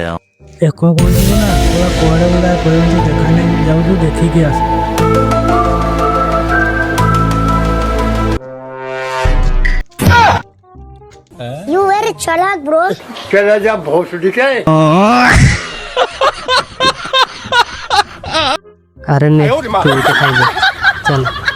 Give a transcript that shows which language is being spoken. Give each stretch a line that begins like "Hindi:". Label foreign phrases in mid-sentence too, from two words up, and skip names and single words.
Odia: ଏକ କୋଉଠି ଗଲା ପୁରା କୁଆଡେ ଗଲା କହିଛି ଦେଖା ନାହିଁ ଯାଉଛୁ ଦେଖିକି ଆସ।
English: You very chalak, bro.
Hindi: चला जा भोसड़ी के
Odia: ଆରେ ନେ ତୁ ଗୋଟେ ଖାଇଦେ ଚାଲ।